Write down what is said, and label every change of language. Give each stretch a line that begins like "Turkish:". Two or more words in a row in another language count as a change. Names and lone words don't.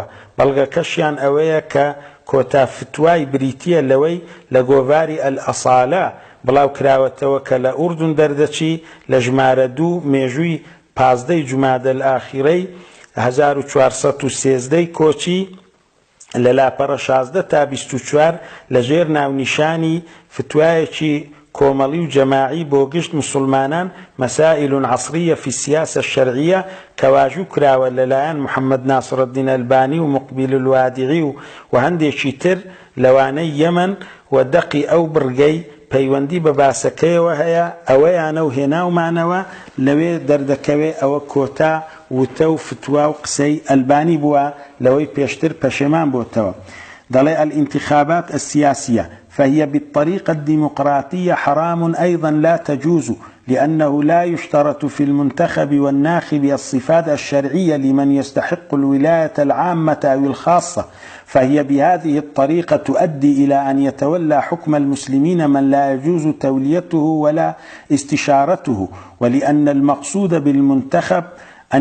Central Kurdish: بەڵگەکەشیان ئەوەیە کە کۆتا فتوای بریتیە لەوەی لە گۆڤاری ئەلئەساڵە بڵاو کراوەتەوە کە لە ئوردون دەردەچی لە ژمارە 2 مێژووی 15 جومادە ئاخیرەی 1413 کۆچی لە لاپەڕە 16 تا 24 لەژێر ناونیشانی فتوایەکی کۆمەڵی و جەماعی بۆ گشت مسلمانان
Arabic: مسائل عصرية في السياسة الشرعية
Central Kurdish: كواجو كراوە لەلایەن محەممەد ناسرەددین ئەلبانی و مقبیل الوادعی و هەندێکی تر لەوانەی یەمەن و دەقی ئەو بڕگەی پەیوەندی بە باسەکەیەوە هەیە ئەوەیانە و هێناومانەوە لەوێ دەردەکەوێ ئەوە کۆتا وتە و فتوا و قسەی ئەلبانی بووە لەوەی پێشتر پەشێمان بۆتەوە.
Arabic: دەڵێ الانتخابات السياسية فهي بالطريقة الديمقراطية حرام أيضا لا تجوز لأنه لا يشترط في المنتخب والناخب الصفات الشرعية لمن يستحق الولاية العامة أو الخاصة، فهي بهذه الطريقة تؤدي إلى أن يتولى حكم المسلمين من لا يجوز توليته ولا استشارته، ولأن المقصود بالمنتخب أن